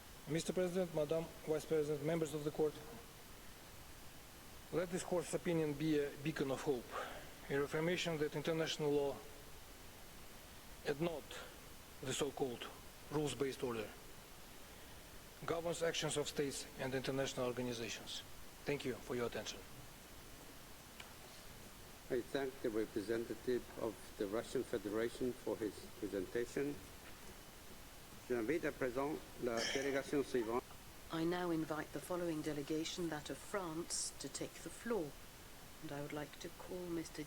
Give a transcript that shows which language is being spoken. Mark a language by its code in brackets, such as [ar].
[en] Mr. President, Madam Vice President, members of the Court, let this Court's opinion be a beacon of hope, a reaffirmation that international law and not the so-called rules-based order governs actions of states and international organizations. Thank you for your attention. I thank the representative of the Russian Federation for his presentation. [fr] J'invite à présent la délégation suivante. [en] I now invite the following delegation, that of France, to take the floor. And I would like to call Mr.